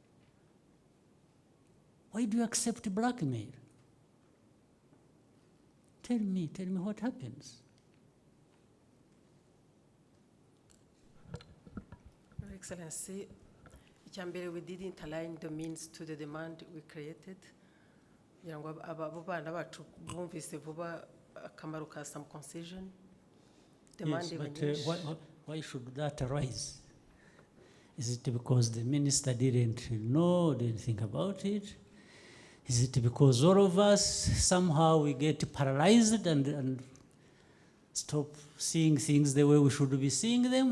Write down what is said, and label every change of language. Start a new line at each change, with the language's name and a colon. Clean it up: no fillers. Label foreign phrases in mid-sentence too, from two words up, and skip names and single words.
English: Why do you accept blackmail? Tell me what happens. Your Excellency, icyambere, we didn't align the means to the demand we created.
Kinyarwanda: kugira ngo abo bana bacu bumvise vuba akamaro ka
English: some concession. Yes, but why should that arise? Is it because the minister didn't think about it? Is it because all of us somehow we get paralyzed and stop seeing things the way we should be seeing them?